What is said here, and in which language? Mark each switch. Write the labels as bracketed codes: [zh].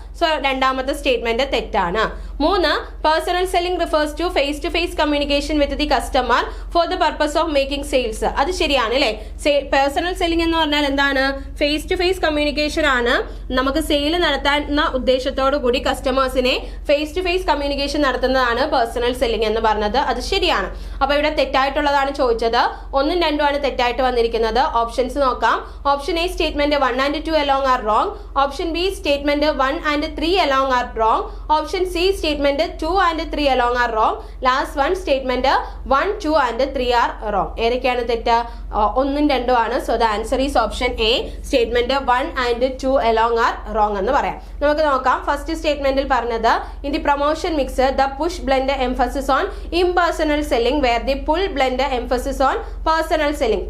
[ml] So രണ്ടാമത്തെ statement തെറ്റാണ്. [en] 3 personal selling refers to face communication with the customer for the purpose of making sales. [ml] അത് ശരിയാണ് അല്ലേ. Personal selling എന്ന് പറഞ്ഞാൽ എന്താണ്? ഫേസ് ടു ഫേസ് കമ്മ്യൂണിക്കേഷൻ ആണ്. നമുക്ക് സെയിൽ നടത്താനുള്ള ഉദ്ദേശത്തോടു കൂടി കസ്റ്റമേഴ്സിനെ ഫേസ് ടു ഫേസ് കമ്മ്യൂണിക്കേഷൻ നടത്തുന്നതാണ് പേഴ്സണൽ സെല്ലിംഗ് എന്ന് പറഞ്ഞത്. അത് ശരിയാണ്. അപ്പൊ ഇവിടെ തെറ്റായിട്ടുള്ളതാണ് ചോദിച്ചത്. 1ഉം 2ഉം ആണ് തെറ്റായിട്ട് വന്നിരിക്കുന്നത്. ഓപ്ഷൻസ് നോക്കാം. [en] Option A statement 1 and 2 along are wrong. Option B statement 1 and 3 along are wrong. Option C statement 2 and 3 along are wrong. Last one statement 1, 2 and 3 are wrong. [ml] ഏതൊക്കെയാണ് തെറ്റ്? 1ഉം 2ഉം ആണ്. [en] so the answer is option A statement 1 and 2 along are wrong [ml] എന്ന് പറയാം. നമുക്ക് നോക്കാം. First സ്റ്റേറ്റ്മെന്റിൽ പറഞ്ഞത് [en] In the promotion mix the push blend emphasis on impersonal selling where the pull blend emphasis on personal selling.